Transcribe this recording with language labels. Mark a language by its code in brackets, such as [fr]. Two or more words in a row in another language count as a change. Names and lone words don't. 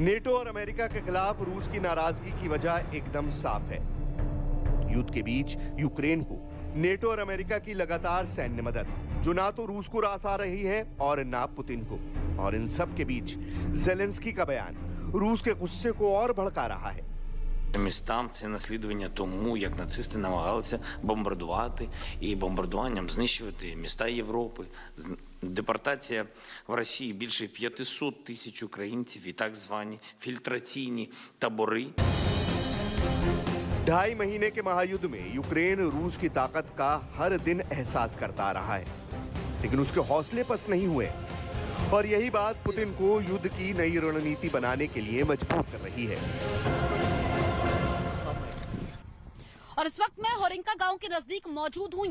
[hi] नेटो और अमेरिका के खिलाफ रूस की नाराजगी की वजह एकदम साफ है। युद्ध के बीच यूक्रेन को नेटो और अमेरिका की लगातार सैन्य मदद, जो ना तो रूस को रास आ रही है और ना पुतिन को, और इन सब के बीच ज़ेलेंस्की का बयान रूस के गुस्से को और भड़का रहा है। [uk] Містам це наслідування тому, як нацисти намагалися бомбардувати і бомбардуванням знищувати міста Європи. Депортація в Росії більше 500 тисяч українців і так звані фільтраційні табори. [hi] 2.5 महीने के महायुद्ध में यूक्रेन रूस की ताकत का हर दिन एहसास करता आ रहा है, लेकिन उसके हौसले पस्त नहीं हुए और यही बात पुतिन को युद्ध की नई रणनीति बनाने के लिए मजबूर कर रही है। और इस वक्त मैं होरिंका गांव के नजदीक मौजूद हूं।